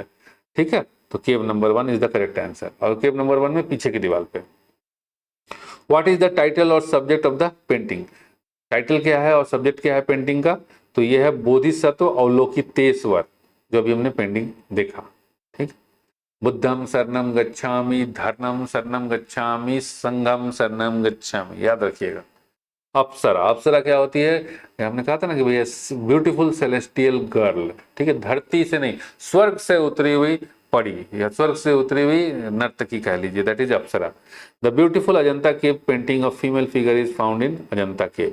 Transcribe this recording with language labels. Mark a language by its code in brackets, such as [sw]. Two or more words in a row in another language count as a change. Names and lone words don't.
[hi] ठीक है, तो [en] cave number 1 is the correct answer, [hi] और [en] cave number 1 [hi] में पीछे की दीवार पे। [en] what is the title [hi] और [en] subject of the painting, [hi] टाइटल क्या है और सब्जेक्ट क्या है पेंटिंग का, तो ये है बोधिसत्व अवलोकितेश्वर, जो अभी हमने पेंटिंग देखा। ठीक, [pi] बुद्धम शरणम गच्छामि, धर्मम शरणम गच्छामि, संघम शरणम गच्छामि, [hi] याद रखिएगा। अप्सरा, अप्सरा क्या होती है, हमने कहा था ना कि भैया [en] beautiful celestial girl, [hi] ठीक है, धरती से नहीं स्वर्ग से उतरी हुई परी या स्वर्ग से उतरी हुई नर्तकी कह लीजिए, [en] that is [hi] अप्सरा। [en] The beautiful Ajanta cave painting of female figure is found in Ajanta cave.